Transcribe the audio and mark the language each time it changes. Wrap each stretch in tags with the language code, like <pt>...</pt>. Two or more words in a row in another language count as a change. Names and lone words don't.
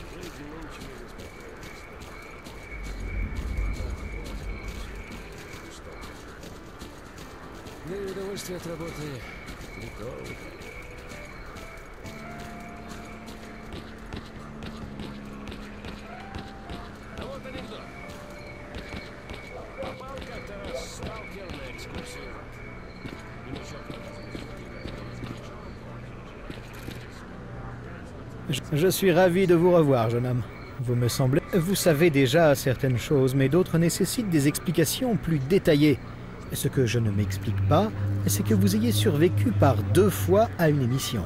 <ru>Да и удовольствие от работы не то. А вот анекдот. Попал как-то раз сталкер на экскурсию. И ничего.</ru> <fr>Je suis ravi de vous revoir, jeune homme. Vous me semblez... Vous savez déjà certaines choses, mais d'autres nécessitent des explications plus détaillées. Ce que je ne m'explique pas, c'est que vous ayez survécu par 2 fois à une émission.</fr>